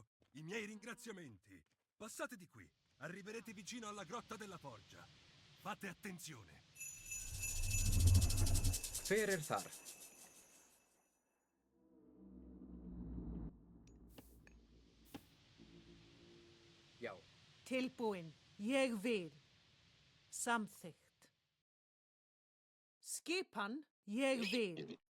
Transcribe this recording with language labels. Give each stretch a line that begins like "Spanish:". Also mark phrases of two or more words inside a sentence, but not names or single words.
Italian: I miei ringraziamenti. Passate di qui. Arriverete vicino alla grotta della Forgia. Fate attenzione.
Icelandic: Hver þar? Já. Tilbúin. Ég vil. Samþykkt. Skipan. Ég vil.